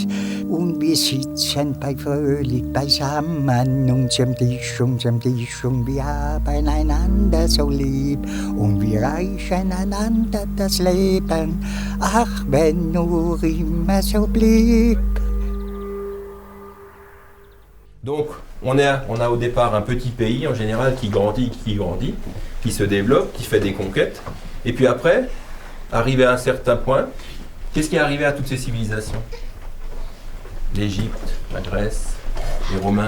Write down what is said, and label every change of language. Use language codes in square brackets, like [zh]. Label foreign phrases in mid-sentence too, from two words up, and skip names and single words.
[de] Und wir sitzen bei fröhlich beisammen, unserem Tisch, und wir haben einander so lieb. Und wir reichen einander das Leben, ach, wenn nur immer so blieb. [fr] Donc, on a au départ un petit pays, en général, qui grandit, qui se développe, qui fait des conquêtes. Et puis après, arrivé à un certain point, qu'est-ce qui est arrivé à toutes ces civilisations? L'Égypte, la Grèce, les Romains.